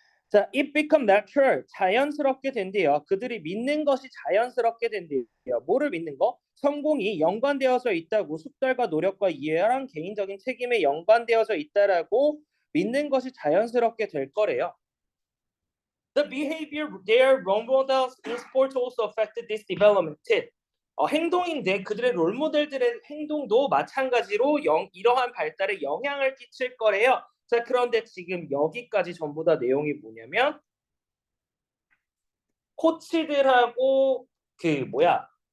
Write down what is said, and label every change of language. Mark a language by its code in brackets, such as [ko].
[ko] 자, [en] it become natural, [ko] 자연스럽게 된대요. 그들이 믿는 것이 자연스럽게 된대요. 뭐를 믿는 거? 성공이 연관되어져 있다고, 숙달과 노력과 이해랑 개인적인 책임에 연관되어져 있다라고 믿는 것이 자연스럽게 될 거래요. [en] The behavior their role models in sports also affected this development. [ko] 행동인데 그들의 롤모델들의 행동도 마찬가지로 이러한 발달에 영향을 끼칠 거래요. 자, 그런데 지금 여기까지 전부 다 내용이 뭐냐면 코치들하고 그 뭐야